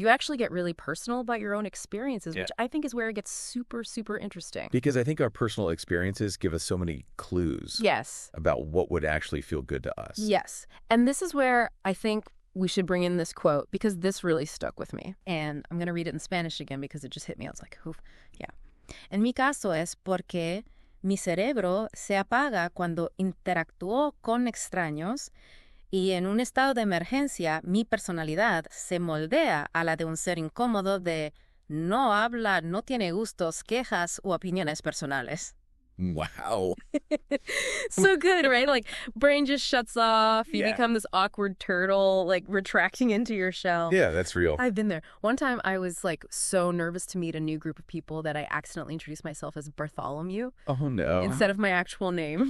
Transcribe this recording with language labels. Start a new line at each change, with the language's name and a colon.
English: You actually get really personal about your own experiences, which I think is where it gets super, super interesting. Because I think our personal experiences give us so many clues about what would actually feel good to us. Yes. And this is where I think we should bring in this quote because this really stuck with me. And I'm going to read it in Spanish again because it just hit me. I was like, oof. Yeah.
Spanish: En mi caso es porque mi cerebro se apaga cuando interactúo con extraños Y en un estado de emergencia, mi personalidad se moldea a la de un ser incómodo de no habla, no tiene gustos, quejas u opiniones personales.
English: Wow. So good, right? Like, brain just shuts off. You Yeah. become this awkward turtle, like, retracting into your shell. Yeah, that's real. I've been there. One time I was, like, so nervous to meet a new group of people that I accidentally introduced myself as Bartholomew Oh, no. instead of my actual name.